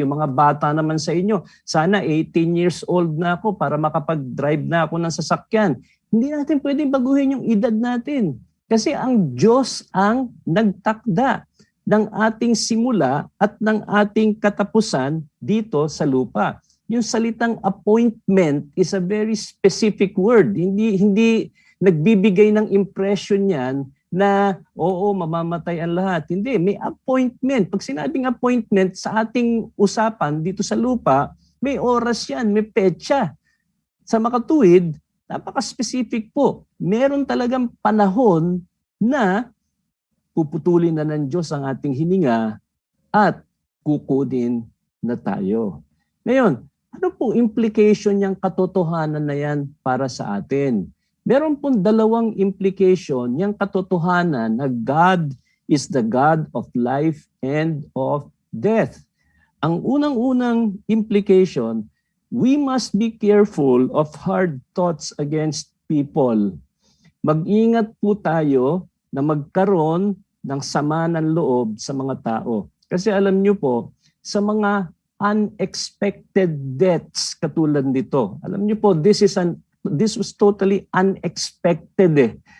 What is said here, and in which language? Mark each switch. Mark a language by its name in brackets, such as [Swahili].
[Filipino] Yung mga bata naman sa inyo, sana 18 years old na ako para makapag-drive na ako ng sasakyan. Hindi natin pwedeng baguhin yung edad natin. Kasi ang Diyos ang nagtakda ng ating simula at ng ating katapusan dito sa lupa. Yung salitang appointment [English] is a very specific word. Hindi nagbibigay ng impression yan na oo, mamamatay ang lahat. [Filipino] Hindi, may appointment. Pag sinabing appointment sa ating usapan dito sa lupa, may oras yan, may petsa. Sa makatuwid, napaka-specific po. Meron talagang panahon na puputulin na ng Diyos ang ating hininga at kukunin na tayo. Ngayon, ano pong implication niyang katotohanan na yan para sa atin? Meron pong dalawang implication niyang katotohanan na [English] God is the God of life and of death. [Filipino] Ang unang-unang [English] implication, we must be careful of hard thoughts against people. [Filipino] Mag-ingat po tayo na magkaroon ng sama ng loob sa mga tao. Kasi alam niyo po, sa mga unexpected deaths katulad nito. Alam niyo po, [English] this was totally unexpected [Filipino] eh.